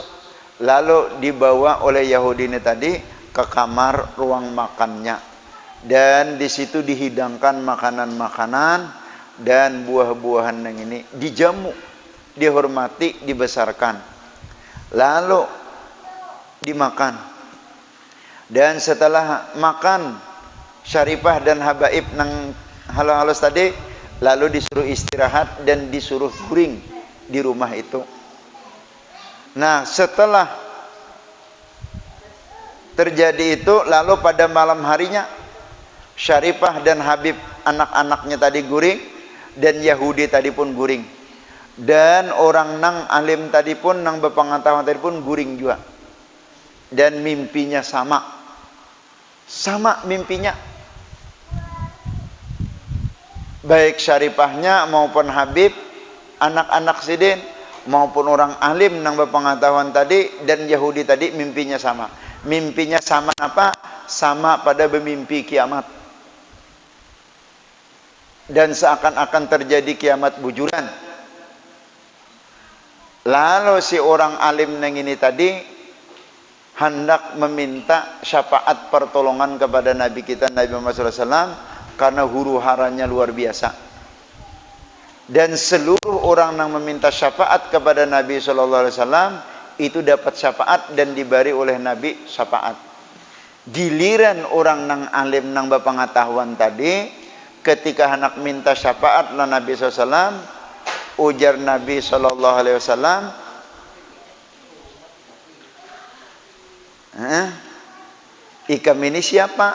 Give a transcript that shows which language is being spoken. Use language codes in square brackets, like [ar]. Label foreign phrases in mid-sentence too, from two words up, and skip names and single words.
[id] Lalu dibawa oleh Yahudi ini tadi ke kamar ruang makannya, dan di situ dihidangkan makanan-makanan dan buah-buahan yang ini dijamu, dihormati, dibesarkan. Lalu dimakan, dan setelah makan Syaripah dan habaib nang halus tadi, lalu disuruh istirahat dan disuruh guring di rumah itu. Nah setelah terjadi itu, lalu pada malam harinya Syaripah dan Habib anak-anaknya tadi guring, dan Yahudi tadi pun guring. Dan orang nang alim tadi pun, nang berpengetahuan tadi pun guring juga. Dan mimpinya sama mimpinya. Baik Syaripahnya maupun Habib, anak-anak sidin, maupun orang alim nang berpengetahuan tadi, dan Yahudi tadi mimpinya sama. Mimpinya sama apa? Sama pada bermimpi kiamat. Dan seakan-akan terjadi kiamat bujuran. Lalu si orang alim neng ini tadi hendak meminta syafaat pertolongan kepada Nabi kita Nabi Muhammad SAW, karena huru haranya luar biasa. Dan seluruh orang yang meminta syafaat kepada Nabi SAW itu dapat syafaat dan diberi oleh Nabi syafaat. Giliran orang nang alim nang berpengetahuan tadi, ketika hendak minta syafaat lah Nabi SAW, ujar Nabi SAW, ikam ini siapa?